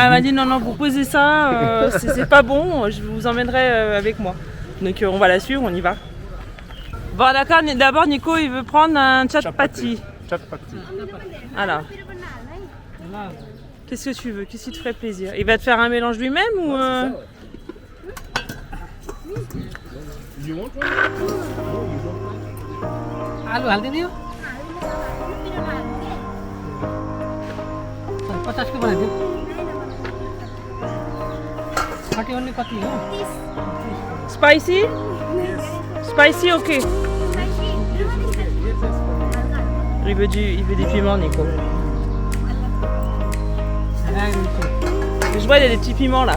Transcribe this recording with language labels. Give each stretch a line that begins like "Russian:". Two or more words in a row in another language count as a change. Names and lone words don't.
French: Elle m'a dit non, vous posez ça, c'est pas bon. Je vous emmènerai avec moi. Donc on va la suivre, on y va. Bon, d'accord. D'abord, Nico, il veut prendre un chapati. Alors. Qu'est-ce que tu veux? Qu'est-ce qui te ferait plaisir? Il va te faire un mélange lui-même ou
Nepali: आलू हाल्दै दियो 50 को बनाइदियो कति अन्य कति हो
English: Spicy? Spicy, ok.
French: Il veut des piments, Nico. Je vois, il y a des petits piments là.